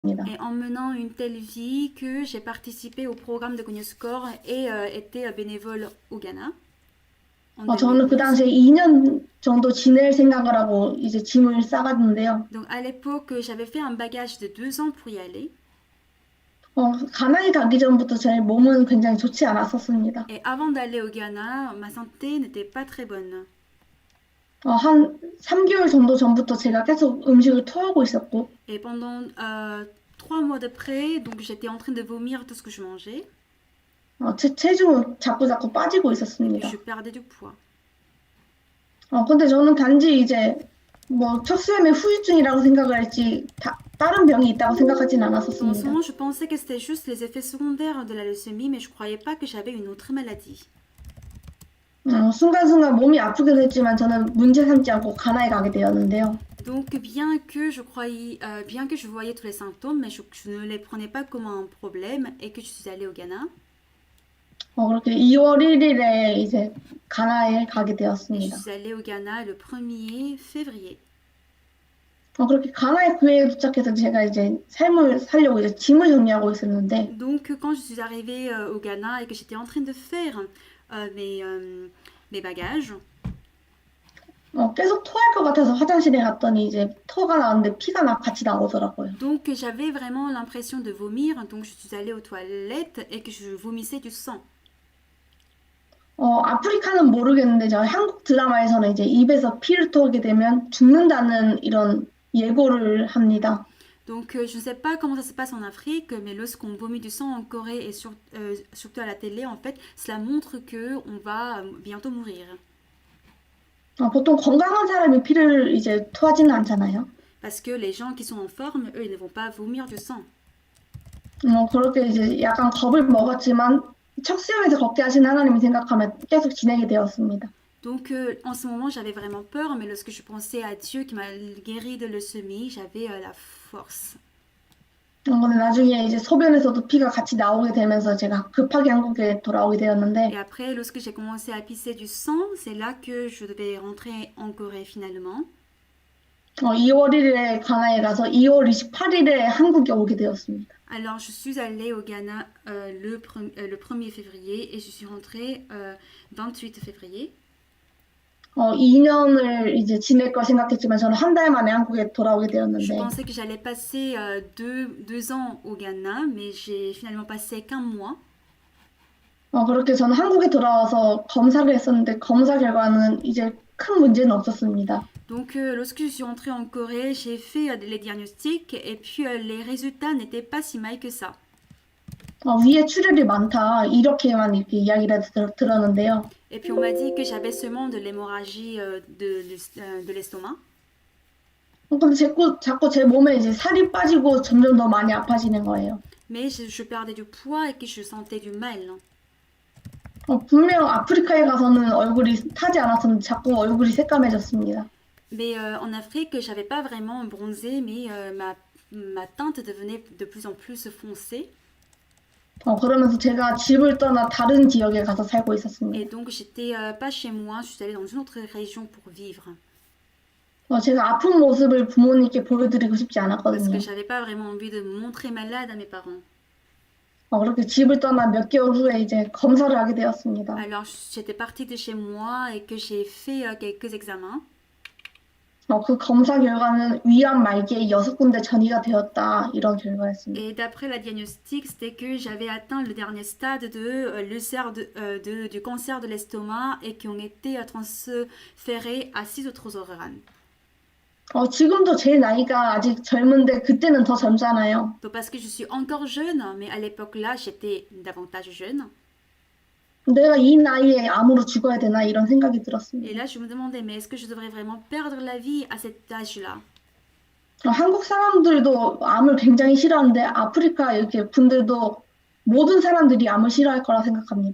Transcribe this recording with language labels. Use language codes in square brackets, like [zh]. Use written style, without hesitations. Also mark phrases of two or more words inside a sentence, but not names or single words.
[fr] et en menant une telle vie que j'ai participé au programme de Cognoscore et été bénévole au Ghana en [ko] 저는 그 [fr] 2011. [ko] 당시에 2년 정도 지낼 생각을 하고 이제 짐을 싸갔는데요. [fr] Donc à l'époque, j'avais fait un bagage de 2 ans pour y aller. [ko] 가나에 가기 전부터 제 몸은 굉장히 좋지 않았었습니다. [fr] Et avant d'aller au Ghana, ma santé n'était pas très bonne. [ko] 한 3개월 정도 전부터 제가 계속 음식을 토하고 있었고, [fr] Et pendant 3 mois de près, donc j'étais en train de vomir tout ce que je mangeais. [ko] 제 체중은 자꾸 자꾸 빠지고 [fr] Et puis je [ko] 있었습니다. [fr] perdais du poids. [ko] 근데 저는 단지 이제 뭐 척수염의 후유증이라고 생각을 했지, 다른 병이 있다고 생각하진 [fr] Dans ce [ko] 않았었습니다. [fr] moment, je pensais que c'était juste les effets secondaires de la leucémie, mais je ne croyais pas que j'avais une autre maladie. [ko] 순간순간 몸이 아프긴 했지만 저는 문제 삼지 않고 가나에 가게 되었는데요. [fr] Donc, bien que je voyais tous les symptômes, mais je ne les prenais pas comme un problème et que je suis allée au Ghana. [ko] 그렇게 2월 1일에 이제 가나에 가게 [fr] Et je [ko] 되었습니다. [fr] suis allée au Ghana le 1er février. [ko] 그렇게 가나의 교회에 도착해서 제가 이제 삶을 살려고 이제 짐을 정리하고 있었는데, [fr] Donc, quand je suis arrivée au Ghana et que j'étais en train de faire mes bagages, [ko] 계속 토할 것 같아서 화장실에 갔더니 이제 토가 나왔는데 피가 같이 나오더라고요. [fr] donc j'avais vraiment l'impression de vomir. Donc, je suis allée aux toilettes et que je vomissais du sang. [ko] 아프리카는 모르겠는데 저 한국 드라마에서는 이제 입에서 피를 토하게 되면 죽는다는 이런 예고를 합니다. [fr] Donc, je ne sais pas comment ça se passe en Afrique, mais lorsqu'on vomit du sang en Corée et surtout à la télé, en fait, cela montre que on va bientôt mourir. [ko] 보통 건강한 사람이 피를 이제 토하지는 않잖아요. [fr] Parce que les gens qui sont en forme, eux, ils ne vont pas vomir du sang. [ko] 그렇게 이제 약간 겁을 먹었지만 척수염에서 걷게 하신 하나님을 생각하면 계속 지내게 되었습니다. [fr] Donc, en ce moment, j'avais vraiment peur, mais lorsque je pensais à Dieu qui m'a guéri de leucémie, j'avais la force. [ko] 근데 나중에 이제 소변에서도 피가 같이 나오게 되면서 제가 급하게 한국에 돌아오게 [fr] Et [ko] 되었는데, [fr] après, lorsque j'ai commencé à pisser du sang, c'est là que je devais rentrer en Corée finalement. [ko] 2월 1일에 가나에 가서 2월 28일에 한국에 오게 되었습니다. [fr] Alors, je suis allée au Ghana le 1er février et je suis rentrée 28 février. [ko] 2년을 이제 지낼 걸 생각했지만 저는 한 달 만에 한국에 돌아오게 [fr] Je [ko] 되었는데, [fr] pensais que j'allais passer 2 ans au Ghana, mais j'ai finalement passé qu'un mois. [ko] 그렇게 저는 한국에 돌아와서 검사를 했었는데 검사 결과는 이제 큰 문제는 없었습니다. [fr] Donc, lorsque je suis rentrée en Corée, j'ai fait les diagnostics et puis les résultats n'étaient pas si mal que ça. [ko] 위에 출혈이 많다 이렇게만 이렇게 이야기를 들었는데요. [fr] Et puis, on m'a dit que j'avais seulement de l'hémorragie de l'estomac. [ko] 근데 자꾸 제 몸에 이제 살이 빠지고 점점 더 많이 아파지는 거예요. [fr] Mais je perdais du poids et que je sentais du mal. [ko] 분명 아프리카에 가서는 얼굴이 타지 않았었는데 자꾸 얼굴이 새까매졌습니다. [fr] Mais en Afrique, j'avais pas vraiment bronzé, mais ma teinte devenait de plus en plus foncée. [ko] 그러면서 제가 집을 떠나 다른 지역에 가서 살고 [fr] Et [ko] 있었습니다. [fr] donc, j'étais pas chez moi, je suis allée dans une autre région pour vivre. [ko] 제가 아픈 모습을 부모님께 보여드리고 싶지 [fr] Parce [ko] 않았거든요. [fr] que j'avais pas vraiment envie de me montrer malade à mes parents. [ko] 그렇게 집을 떠나 몇 개월 후에 이제 검사를 하게 되었습니다. [fr] Alors, j'étais partie de chez moi et que j'ai fait quelques examens. [ko] 그 검사 결과는 위암 말기에 6군데 전이가 되었다 이런 결과였습니다. [fr] Et d'après la diagnostic, c'était que j'avais atteint le dernier stade de l'ulcère du cancer de l'estomac et qui ont été transférés à 6 autres organes. [ko] 지금도 제 나이가 아직 젊은데 그때는 더 젊잖아요. [fr] Donc, parce que je suis encore jeune, mais à l'époque là, j'étais davantage jeune. [ko] 내가 이 나이에 암으로 죽어야 되나 이런 생각이 [fr] Et [ko] 들었습니다. [fr] là, je me demandais, mais est-ce que je devrais vraiment perdre la vie à cet âge-là? [ko] 한국 사람들도 암을 굉장히 싫어하는데 아프리카 이렇게 분들도 모든 사람들이 암을 싫어할 거라 생각합니다.